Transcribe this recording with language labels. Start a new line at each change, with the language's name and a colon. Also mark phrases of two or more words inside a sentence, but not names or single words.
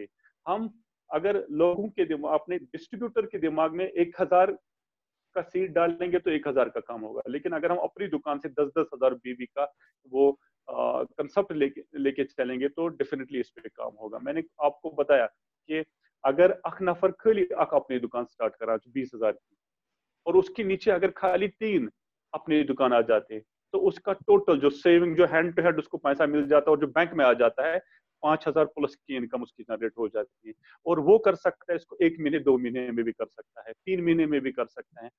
Hindi: हम अगर लोगों के दिमाग, अपने डिस्ट्रीब्यूटर के दिमाग में 1000 का सीड डालेंगे तो 1000 का काम होगा, लेकिन अगर हम अपनी दुकान से 10-10 हजार बीवी का वो कंसेप्ट लेके चलेंगे तो डेफिनेटली इस पे काम होगा। मैंने आपको बताया कि अगर
Kashmiri: अख नफर
Hindi: खाली अख अपनी दुकान स्टार्ट करा 20,000 की, और उसके नीचे अगर खाली 3 अपनी दुकान आ जाते, तो उसका टोटल जो सेविंग, जो
English: hand to hand
Hindi: उसको पैसा मिल जाता है, और जो बैंक में आ जाता है 5,000 प्लस की इनकम उसकी जनरेट हो जाती है। और वो कर सकता है इसको 1 महीने 2 महीने में भी कर सकता है, 3 महीने में भी कर सकता है।